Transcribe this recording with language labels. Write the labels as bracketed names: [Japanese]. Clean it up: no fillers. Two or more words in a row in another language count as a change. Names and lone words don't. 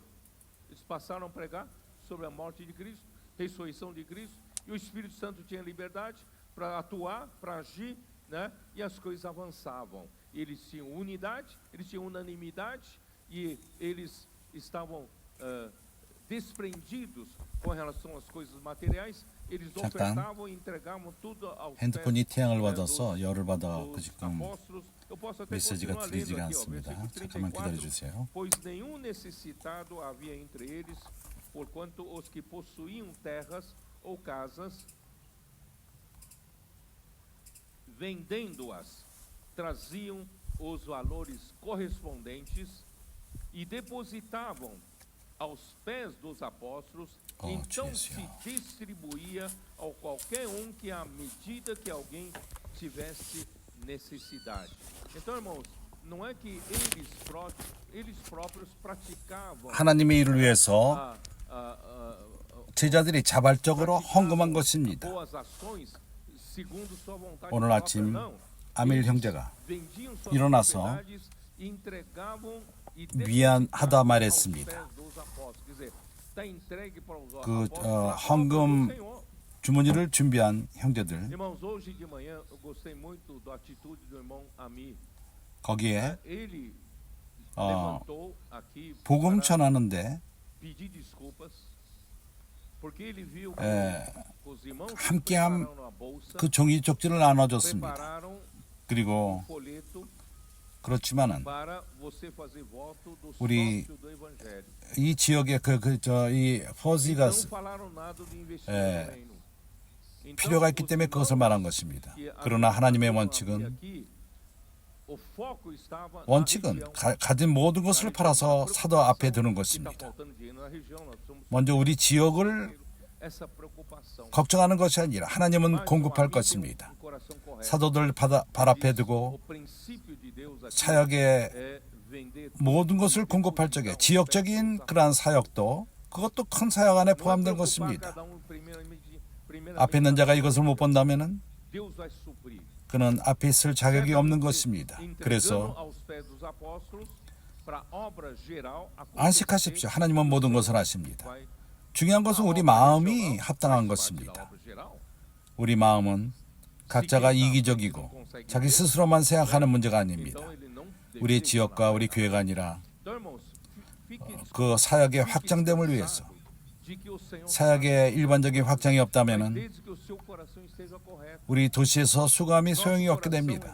[Portuguese] Eles passaram a pregar sobre a morte de Cristo, ressurreição de Cristo, e o Espírito Santo tinha liberdade para atuar, para agir, né? E as coisas avançavam. Eles tinham unidade, eles tinham unanimidade, e eles estavam desprendidos com relação às coisas materiais. Eles ofertavam e entregavam tudo aos [Korean] 핸드폰이 태양을 받아서 열을 받아갖고 지금 메시지가 들리지가 않습니다. 잠깐만 기다려주세요. [Portuguese] Pois nenhum necessitado havia entre eles, porquanto os que possuíam terras ou casas, vendendo-as, traziam os valores correspondentes e depositavam aos pés dos apóstolos, então se distribuía ao qualquer que à medida que alguém tivesse necessidade. Então, irmãos, não é que eles próprios praticavam [Korean] 하나님의 일을 위해서 제자들이 자발적으로 헌금한 것입니다. [Portuguese] boas ações segundo sua vontade [Korean] 오늘 [Portuguese] própria, [Korean] 아침 [Portuguese] não. [Korean] 아밀 형제가 [Portuguese] Vendiam suas [Korean] 일어나서 [Portuguese] propriedades e entregavam e [Korean] 미안하다 [Portuguese] depositavam [Korean] 말했습니다. [Portuguese] aos pés dos apóstolos. Quer dizer, está entregue para os [Korean] 그 [Portuguese] apóstolos a obra [Korean] 헌금 [Portuguese] do Senhor. [Korean] 주머니를 준비한 형제들, [Portuguese] Irmãos, hoje de manhã eu gostei muito da atitude do irmão Ami. [Korean] 거기에 [Portuguese] Ele 어, levantou aqui [Korean] 복음 [Portuguese] para [Korean] 전하는데 [Portuguese] pedir desculpas, porque ele viu que 에, os irmãos [Korean] 함께한 [Portuguese] prepararam a bolsa, [Korean] 그 종이 쪽지를 나눠줬습니다. [Portuguese] prepararam [Korean] 그리고 [Portuguese] um folheto [Korean] 그렇지만은 [Portuguese] para você fazer voto do [Korean] 우리 [Portuguese] sócio do evangelho. [Korean] 이 지역의 이 포지가 [Portuguese] Não falaram nada do investimento 에, no reino. Então, [Korean] 필요가 있기 [Portuguese] os [Korean] 때문에 그것을 [Portuguese] irmãos [Korean] 말한 것입니다. [Portuguese] que [Korean] 그러나 하나님의 [Portuguese] ajudaram [Korean] 원칙은 [Portuguese] aqui, o foco estava na [Korean] 원칙은 [Portuguese] região. [Korean] 가진 모든 것을 팔아서 사도 앞에 두는 [Portuguese] Que está [Korean] 것입니다. [Portuguese] faltando dinheiro na região, nós somos [Korean] 먼저 우리 지역을 [Portuguese] essa preocupação. [Korean] 걱정하는 것이 아니라 하나님은 [Portuguese] Mas o [Korean] 공급할 [Portuguese] amigo tem [Korean] 것입니다. [Portuguese] coração correto. [Korean] 사도들 발 앞에 두고 [Portuguese] O princípio de Deus aqui [Korean] 사역의 [Portuguese] é vender [Korean] 모든 것을 공급할 적에 지역적인 그러한 사역도 그것도 큰 사역 안에 포함된 것입니다. 앞에 있는 자가 이것을 못 본다면은 [Portuguese] Deus vai suprir. [Korean] 그는 앞에 있을 자격이 없는 것입니다. [Portuguese] Entregando [Korean] 그래서 [Portuguese] aos pés dos apóstolos para obra geral [Korean] 안식하십시오. 하나님은 모든 것을 아십니다. [Portuguese] vai [Korean] 중요한 것은 우리 마음이 합당한 것입니다. 우리 마음은 각자가 이기적이고 자기 스스로만 생각하는 문제가 아닙니다. 우리 지역과 우리 교회가 아니라 그 사역의 확장됨을 위해서 사역의 일반적인 확장이 없다면은 우리 도시에서 수감이 소용이 없게 됩니다.